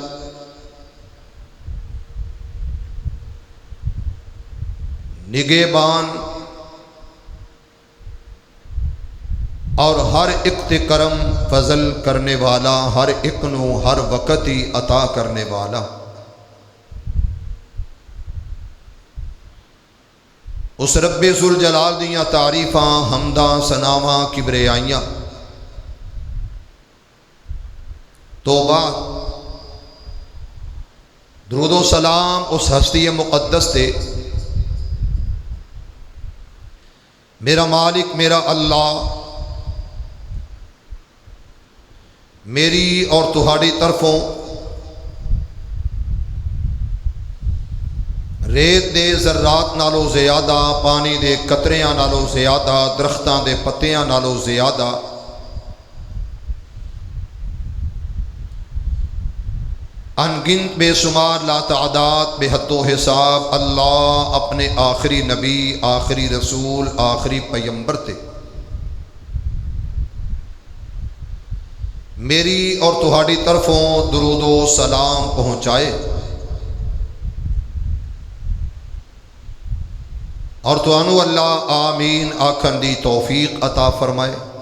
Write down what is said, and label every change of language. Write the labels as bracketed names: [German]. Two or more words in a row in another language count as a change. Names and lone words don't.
[Punjabi] نگہبان اور ہر ایک تے کرم فضل کرنے والا ہر ایک نو ہر وقت ہی عطا کرنے والا اس رب ذوالجلال دیاں تعریفاں حمداں ثناواں کبریائیاں توبہ درود و سلام اس ہستی مقدس تے میرا مالک میرا اللہ میری اور تہاڑی طرفوں ریت دے ذرات نالو زیادہ پانی دے قطریاں نالو زیادہ درختاں دے پتیاں نالو زیادہ انگنت بے شمار لا تعداد بے حد و حساب اللہ اپنے آخری نبی آخری رسول آخری پیمبر تے میری اور تہاڑی طرفوں درود و سلام پہنچائے اور توانو اللہ آمین آکھن دی توفیق عطا فرمائے۔